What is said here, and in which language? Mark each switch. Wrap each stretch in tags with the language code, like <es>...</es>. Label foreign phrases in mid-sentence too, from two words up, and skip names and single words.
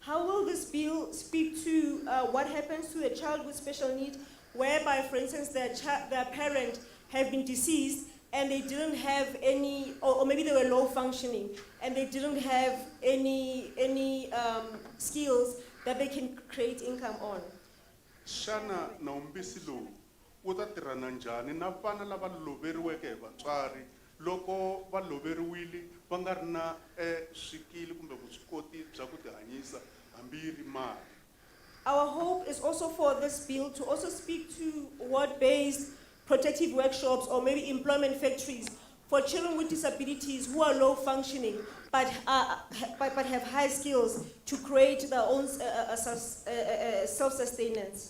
<en>How will this bill speak to what happens to a child with special need, whereby, for instance, their parent have been deceased and they didn't have any, or maybe they were low functioning and they didn't have any skills that they can create income on?</en> <ts>Shana na umbisi lowu wu ta tirhana njhani na vana lava loveriweke hi vatswari loko va loveriwile va nga ri na swikili kumbe vuswikoti bya ku tihanyisa hambi yi ri mali?</ts> <en>Our hope is also for this bill to also speak to ward-based protective workshops or maybe employment factories for children with disabilities who are low functioning but have high skills to create their own self-sustenance.</en>